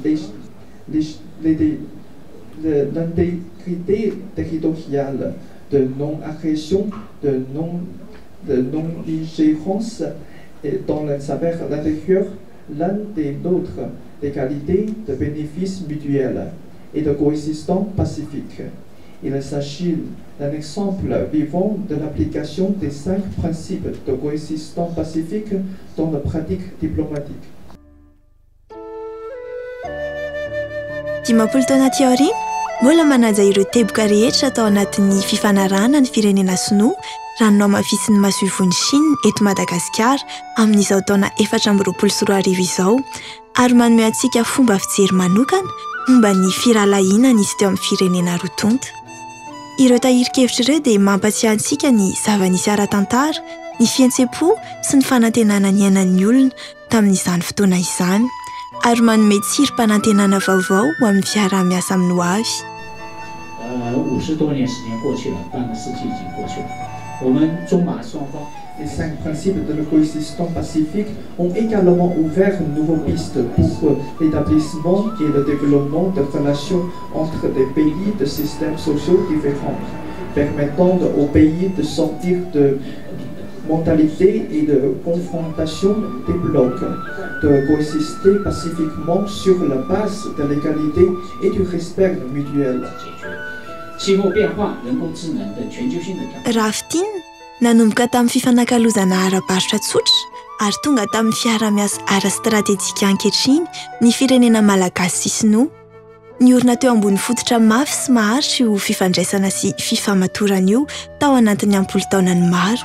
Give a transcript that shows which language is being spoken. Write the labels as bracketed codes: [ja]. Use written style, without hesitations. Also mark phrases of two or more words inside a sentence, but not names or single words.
[fr] l'intégrité territoriale, de non-agression, de non-ingérence dans les affaires intérieures l'un de l'autre, d'égalité, de bénéfices mutuels et de coexistence pacifique. Il s'agit d'un exemple vivant de l'application des 5 principes de coexistence pacifique dans la pratique diplomatique. [mg] Dimampolo taona aty aoriana mbola manaja ireo teboka rehetra atao anatin'ny fifanarahana ny firenena Sinoa raha ny noamafisiny masoivon'ny Chine eto Madagasikara amin'izao taona 2024 izao ary manome antsika fomba fijery manokana momba ny firalahiana nisy teo amin'ny firenena roa tonta. Ireo tahirikevitra ireo dia mampatsiahy antsika ny zava-nisy ara-tantara, ny fihetsepo sy ny fanantenana ny ainan'ny olona tamin'izany fotoana izany ary manome tsirom-panantenana vaovao ho amin'ny fiaraha-miasa amin'ny ho avy. [zh] 50 多年时间过去了，半个世纪已经过去了。我们中马双方 [fr] Les 5 principes de la coexistence pacifique ont également ouvert une nouvelle piste pour l'établissement et le développement de relations entre des pays de systèmes sociaux différents, permettant aux pays de sortir de mentalité et de confrontation des blocs, de coexister pacifiquement sur la base de l'égalité et du respect mutuel. [zh] 气候变化、人工智能等全球性的挑战。 [mg] Raha fitina nanomboka tamin'ny fifanakalozana ara-barotra tsotra ary tonga tamin'ny fiara-miasa ara-stratéjika ankehitriny ny firenena Malagasy sy Sinoa. Niorina teo ambony fototra mafy sy maharitra io fifandraisana sy fifamatorana io tao anatin'ny ampolo taonany maro.